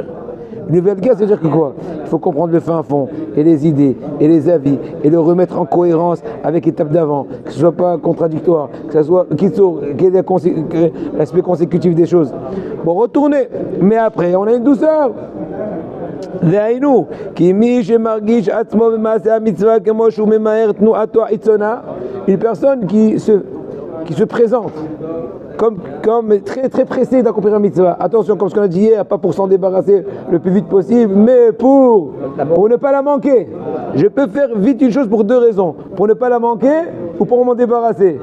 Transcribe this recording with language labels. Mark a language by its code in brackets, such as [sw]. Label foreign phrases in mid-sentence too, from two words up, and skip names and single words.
[fr] Une nouvelle guerre, c'est-à-dire que quoi? Il faut comprendre le fin fond, et les idées, et les avis, et le remettre en cohérence avec l'étape d'avant, que ce soit pas contradictoire, que ce soit qu'il y ait l'aspect consécutif des choses. Bon, retournez, mais après, on a une douceur. [he] דהיינו, כי מי שמרגיש עצמו במעשה המצווה כמו שהוא ממהר תנועתו העיצונה, [fr] une personne qui se présente comme très, très pressé d'accomplir un mitzvah. Attention, comme ce qu'on a dit hier, pas pour s'en débarrasser le plus vite possible, mais pour ne pas la manquer. Je peux faire vite une chose pour 2 raisons. Pour ne pas la manquer ou pour m'en débarrasser.